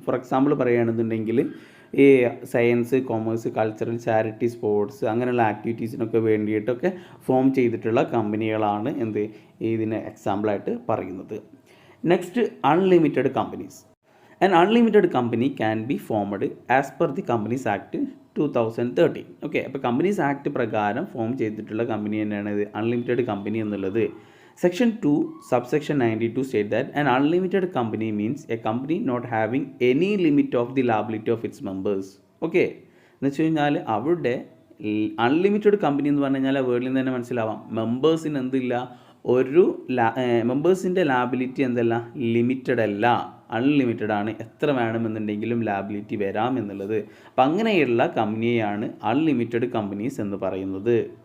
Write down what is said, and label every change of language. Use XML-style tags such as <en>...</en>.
<ml>For example പറയുകയാണെന്നുണ്ടെങ്കിൽ ഈ science, commerce, cultural, charity, sports അങ്ങനെയുള്ള ആക്ടിവിറ്റീസിനൊക്കെ വേണ്ടിയിട്ടൊക്കെ ഫോം ചെയ്തിട്ടുള്ള കമ്പനികളാണ് ഇതിന് എക്സാമ്പിളായിട്ട് പറയുന്നത്. Next, unlimited companies.</ml> <en>An unlimited company can be formed as per the Companies Act 2013.</en> <ml>Okay, അപ്പോൾ കമ്പനീസ് ആക്ട് പ്രകാരം ഫോം ചെയ്തിട്ടുള്ള കമ്പനി തന്നെയാണ് ഇത് അൺലിമിറ്റഡ് കമ്പനി എന്നുള്ളത്.</ml> <en>Section 2, subsection 92 state that an unlimited company means a company not having any limit of the liability of its members.</en> <ml>Okay, എന്ന് വെച്ച് കഴിഞ്ഞാൽ അവിടെ അൺലിമിറ്റഡ് കമ്പനി എന്ന് പറഞ്ഞു കഴിഞ്ഞാൽ വേർഡിൽ നിന്ന് തന്നെ മനസ്സിലാവാം, മെമ്പേഴ്സിന് എന്തില്ല, ഒരു മെമ്പേഴ്സിൻ്റെ ലാബിലിറ്റി എന്തല്ല, ലിമിറ്റഡ് അല്ല, അൺലിമിറ്റഡ് ആണ്. എത്ര വേണമെന്നുണ്ടെങ്കിലും ലാബിലിറ്റി വരാം എന്നുള്ളത്. അപ്പം അങ്ങനെയുള്ള കമ്പനിയെയാണ് അൺലിമിറ്റഡ് കമ്പനീസ് എന്ന് പറയുന്നത്.</ml>